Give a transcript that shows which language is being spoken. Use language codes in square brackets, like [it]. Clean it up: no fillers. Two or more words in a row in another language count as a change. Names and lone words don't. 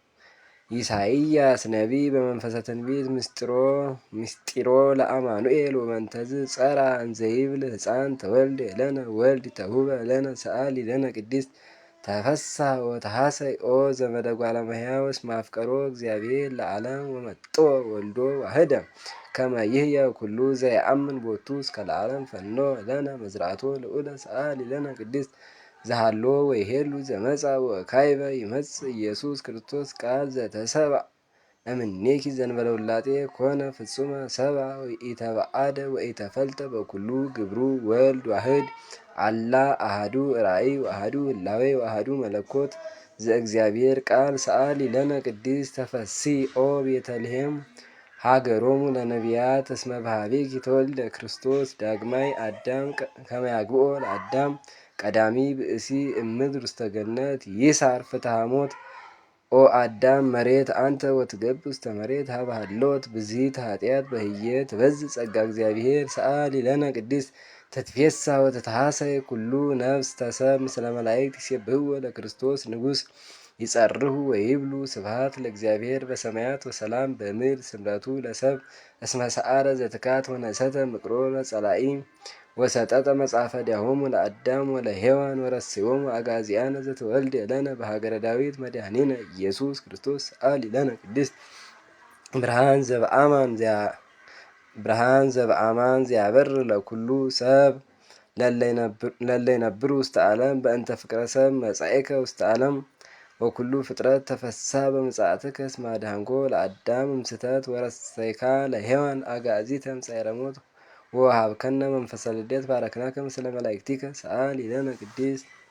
[gez] ኢሳይያስ ነቢይ በመንፈሰ ትንቢት ምስጢሮ ለአማኑኤል ወመንተዝ ጸራ እንዘይብል ሕፃን ተወልደ ለነ ወልድ ተሁበ ለነ ሰአሊ ለነ ቅድስት ተፈስሐ ወተሐሰይ ኦ ዘመደ እጓለ እመሕያው እስመ አፍቀሮ እግዚአብሔር ለዓለም ወመጥኦ ወልዶ ዋህደ ከመ ይሕየው ኩሉ ዘየአምን ቦቱ እስከ ለዓለም ፈኖ ለነ መዝራዕቶ ልዑለ ሰአሊ ለነ ቅድስት ዘሃሎ ወይሄሉ ዘመጻ ወካዕበ ይመጽእ ኢየሱስ ክርስቶስ ቃል ዘተሰብአ እምኔኪ ዘእንበለ ውላጤ ኮነ ፍጹመ ሰብአ ወኢተባአደ ወኢተፈልጠ በኩሉ ግብሩ ወልድ ዋሕድ አላ አሐዱ ራእይ ወአሐዱ ህላዌ ወአሐዱ መለኮት ዘእግዚአብሔር ቃል ሰአሊ ለነ ቅድስት ተፈሥሒ ኦ ቤተልሔም ሀገሮሙ ለነቢያት እስመ በኀቤኪ ተወልደ ክርስቶስ ዳግማይ አዳም ከመ ያግብኦ ለአዳም ቀዳሚ ብእሲ እምድር ውስተ ገነት ይሳር ፍትሐ ሞት ኦ አዳም መሬት አንተ ወትገብር ውስተ መሬት ሀበ ሀሎት ብዝሂት ኃጢአት በህየ ትበዝሕ ጸጋ እግዚአብሔር ሰአሊ ለነ ቅድስት ትትፌሳህ ወትትሐሰይ ኩሉ ነፍስ ተሰብ ምስለ መላእክት ይሴብሕዎ ለክርስቶስ ንጉሥ ይጸርሁ ወይብሉ ስብሐት ለእግዚአብሔር በሰማያት ወሰላም በምድር ስምረቱ ለሰብ እስመ ሰአረ ዘትካት ወነሰተ ምክሮ ለጸላኢ ወሰጠጠ መጽሐፈ ዲያሆሙ ለአዳም ወለሔዋን ወረሰዮሙ አጋዚያነ ዘተወልደ ለነ በሀገረ ዳዊት መድኃኒነ ኢየሱስ ክርስቶስ ሰአሊ ለነ ቅድስት ብርሃን ዘበአማን ዘያበር ለኩሉ ሰብ ለለ ይነብሩ ውስተ ዓለም በእንተ ፍቅረ ሰብ መጻእከ ውስተ ዓለም ወኩሉ ፍጥረት ተፈስሐ በምጽአትከ እስመ አድኃንኮ ለአዳም እምስሕተት ወረሰይካ ለሔዋን አግዓዚተ እምጻዕረ ሞት ወወሀብከነ መንፈሰ ልደት ባረክናከ ምስለ መላእክቲከ ሰአሊ ለነ ቅድስት